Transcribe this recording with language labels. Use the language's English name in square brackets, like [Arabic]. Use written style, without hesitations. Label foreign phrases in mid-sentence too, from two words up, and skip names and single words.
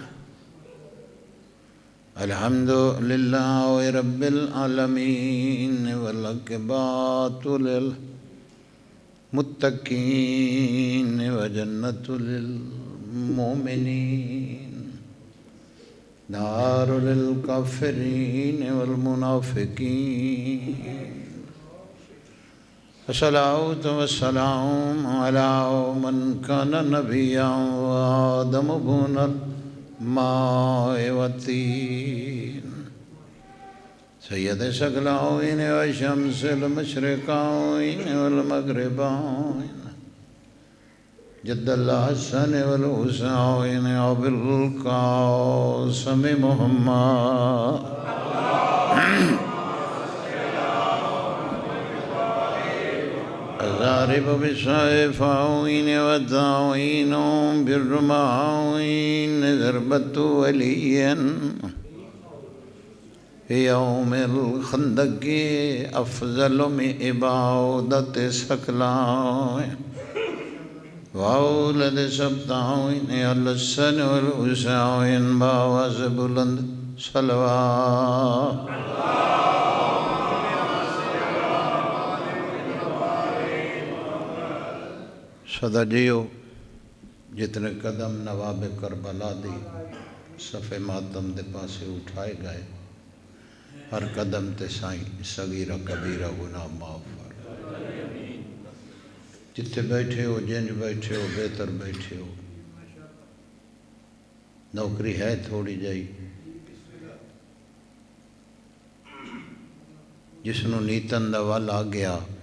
[Arabic] الحمدللہ رب العالمین والعاقبۃ للمتقین وجنۃ للمؤمنین نار للکافرین والمنافقین الصلاۃ والسلام علی من کان نبیا وآدم بن الماء والطین سید ثقلین وشمس المشرقین والمغربین جد الحسن والحسین ابو القاسم محمد ضارب بالسيفين والداعين بالرماعين ضربة وليا في يوم الخندق أفضل من عبادة ثقلين وأولد سبطين الحسن والحسين [Punjabi] باواز بلند صلوات صدا جیو جتنے قدم نواب کربلا دی صفِ ماتم دے پاسے اٹھائے گئے ہر قدم تے سائیں صغیرہ کبیرہ گناہ معاف فرما۔ جتنے بیٹھے ہو جنج بیٹھے ہو بہتر بیٹھے ہو نوکری ہے تھوڑی جائی جس نو نیتن دا ول آ گیا